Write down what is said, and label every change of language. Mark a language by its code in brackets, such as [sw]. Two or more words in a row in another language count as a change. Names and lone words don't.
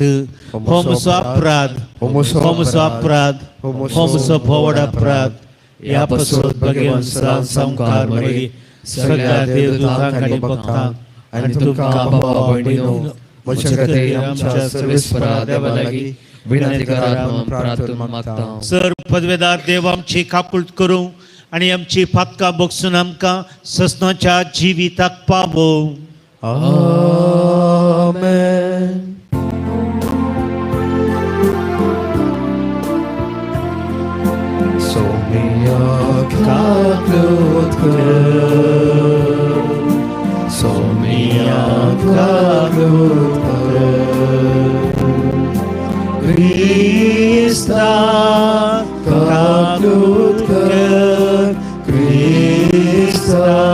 [kok] हो म्हजो अपराध हो म्हजो भोवड अपराध ह्या पासून भगवान संवकार मेळ्ळी सगळ्या देवदूतांक आनी भक्तांक आनी तुमकां भावा भयणीनो म्हजे खातीर आमच्या सर्वेस्परा देवा लागीं विनंती करात म्हणून प्रार्थना मागता सर पदवेदार देव आमची काकुळट करूं आनी आमची पातकां बगसून आमकां ससनाच्या जिविताक पावो Amen. Somia kaklot kır, somia kaklot kır, Krista kaklot kır, Krista